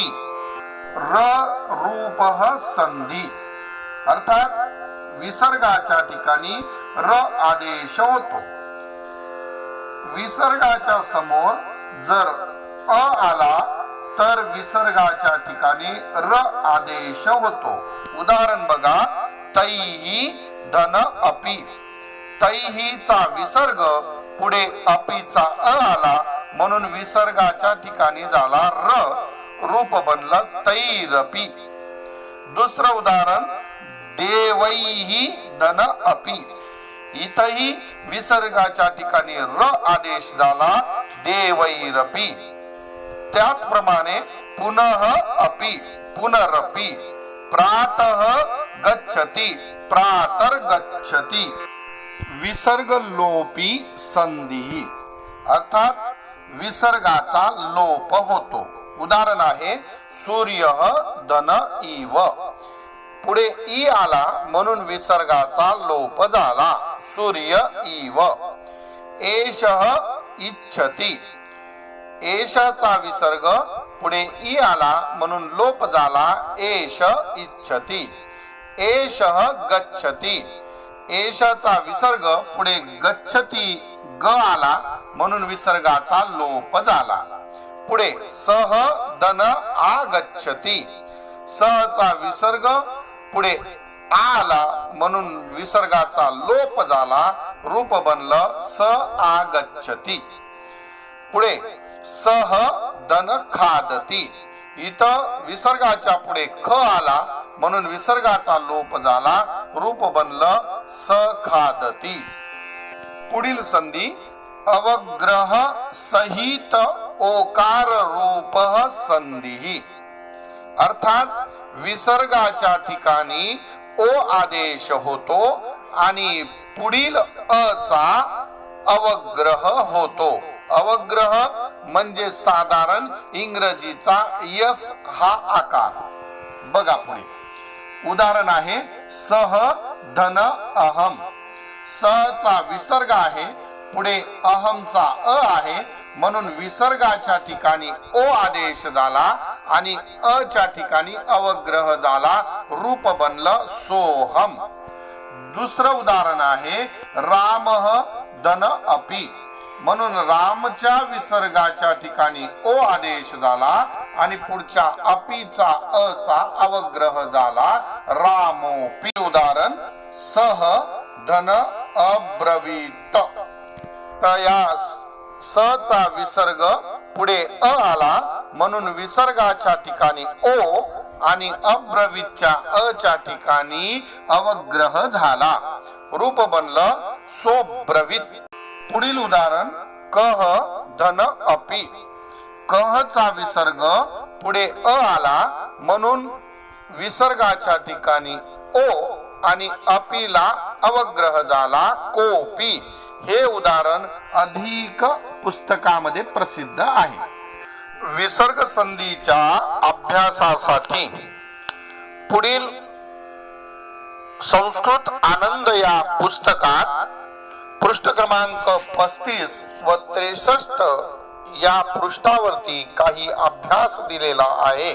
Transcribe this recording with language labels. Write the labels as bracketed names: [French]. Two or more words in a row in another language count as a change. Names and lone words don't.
[Marathi] र रूपः संधी, अर्थात विसर्गाच्या ठिकाणी र आदेश होतो. विसर्गाच्या समोर जर अ आला तर विसर्गाच्या ठिकाणी र आदेश होतो. उदाहरण बघा तैही धन अपि, तैहीचा विसर्ग पुढे अपीचा अ आला म्हणून विसर्गाच्या ठिकाणी झाला र, रूप बनलं तैरपि. दुसरं उदाहरण देवैही धन अपि, इथंही विसर्गाच्या ठिकाणी र आदेश झाला देवैरपि. त्याचप्रमाणे [Sanskrit] पुनः अपि पुनरपि, प्रातः गच्छति प्रातर गच्छति. [Marathi] विसर्ग लोपी संधी, अर्थात विसर्गाचा लोप होतो. उदाहरण आहे सूर्य धन इव, पुढे ई आला म्हणून विसर्गाचा लोप झाला, [Sanskrit] सूर्य इव. एषः इच्छति, [Marathi] एषचा विसर्ग पुढे ई आला म्हणून लोप झाला, [Sanskrit] एष इच्छति. एषः गच्छति, [Marathi] एषचा विसर्ग पुढे गच्छति ग आला म्हणून विसर्गाचा लोप झाला. पुढे सह धन आगच्छति, सहचा विसर्ग पुढे आला म्हणून विसर्गाचा लोप झाला, रूप बनलं [Sanskrit] स आगच्छति. [Marathi] पुढे सह धन खादती, इथं विसर्गाच्या पुढे ख आला म्हणून विसर्गाचा लोप झाला, रूप बनलं [Sanskrit] स खादती. [Marathi] पुढील संधी अवग्रह सहित ओकार रूपः संधी, अर्थात विसर्गाच्या ठिकाणी ओ आदेश होतो आणि पुढील अ चा अवग्रह होतो, अवग्रह म्हणजे साधारण इंग्रजीचा यस हा आकार. बघा पुढे उदाहरण आहे सह धन अहम. सहचा विसर्ग आहे, पुढे अहमचा अ आहे, म्हणून विसर्गाच्या ठिकाणी ओ आदेश झाला आणि अच्या ठिकाणी अवग्रह झाला, रूप बनलं सोहम. दुसरं उदाहरण आहे रामः धन अपि. म्हणून रामच्या विसर्गाच्या ठिकाणी ओ आदेश झाला आणि पुढच्या अपीचा अचा अवग्रह झाला, रामोपी. उदाहरण सह धन अब्रवीत. तर या सचा विसर्ग पुढे अ आला, म्हणून विसर्गाच्या ठिकाणी ओ आणि अब्रवीतच्या अच्या ठिकाणी अवग्रह झाला, रूप बनलं सोब्रवीत. पुढील उदाहरण कह धन अपि. कहचा विसर्ग पुढे अ आला, म्हणून विसर्गाच्या ठिकाणी ओ आणि अपीला अवग्रह झाला, कोपी. हे उदाहरण अधिक पुस्तकामध्ये प्रसिद्ध आहे. विसर्ग संधीच्या अभ्यासासाठी पुढील संस्कृत आनंद या पुस्तकात पृष्ठ क्रमांक 35 व 63 या पृष्ठावरती काही अभ्यास दिलेला आहे.